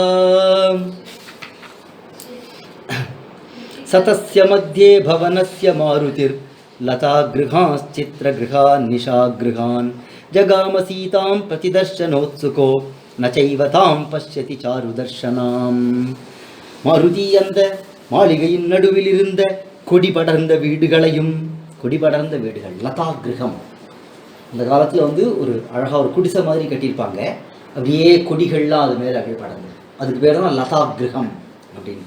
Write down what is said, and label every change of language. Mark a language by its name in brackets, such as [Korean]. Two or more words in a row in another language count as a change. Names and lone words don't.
[Sanskrit] सतस्य मध्ये भवनस्य मारुतिर् लतागृहाश्चित्रगृहान् निशागृहान् जगाम सीतां प्रतिदर्शनोत्सुको न चैव तां पश्यति चारुदर्शनाम्. [Tamil] மாருதி அந்த மாளிகையின் நடுவில் இருந்த கொடி படர்ந்த வீடுகளையும், கொடி படர்ந்த வீடுகள் [Sanskrit] लता गृहम्, [Tamil] அந்த காலத்தில் வந்து ஒரு அழகாக ஒரு குடிசை மாதிரி கட்டியிருப்பாங்க, அப்படியே கொடிகள்லாம் அது மேலே அப்படியே படர்ந்து, அதுக்கு பேர் தான் [Sanskrit] लता गृहम् [Tamil] அப்படின்னு.